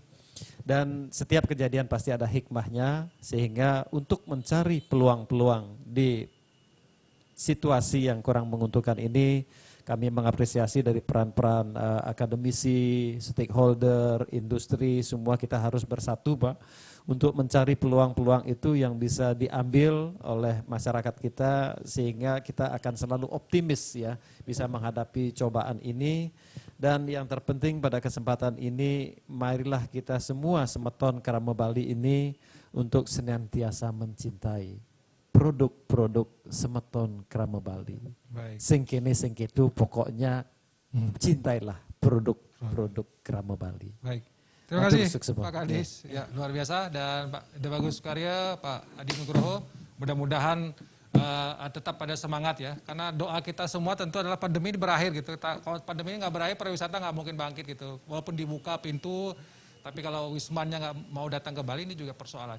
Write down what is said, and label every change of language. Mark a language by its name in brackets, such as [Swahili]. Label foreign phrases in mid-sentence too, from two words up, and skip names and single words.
[Indonesian] Dan setiap kejadian pasti ada hikmahnya, sehingga untuk mencari peluang-peluang di situasi yang kurang menguntungkan ini, kami mengapresiasi dari peran-peran akademisi, stakeholder, industri, semua kita harus bersatu, Pak, untuk mencari peluang-peluang itu yang bisa diambil oleh masyarakat kita, sehingga kita akan selalu optimis ya bisa menghadapi cobaan ini. Dan yang terpenting pada kesempatan ini, marilah kita semua semeton Krama Bali ini untuk senantiasa mencintai produk-produk semeton Krama Bali. [Balinese] Sing kene sing kitu, [Indonesian] pokoknya cintailah produk-produk Krama Bali. Baik. Terima kasih Pak Kadis, ya luar biasa, dan Pak Debagus Karya, Pak Adi Nugroho, mudah-mudahan tetap pada semangat ya, karena doa kita semua tentu adalah pandemi ini berakhir gitu. Kalau pandemi ini nggak berakhir, pariwisata nggak mungkin bangkit gitu, walaupun dibuka pintu, tapi kalau wismannya nggak mau datang ke Bali ini juga persoalan.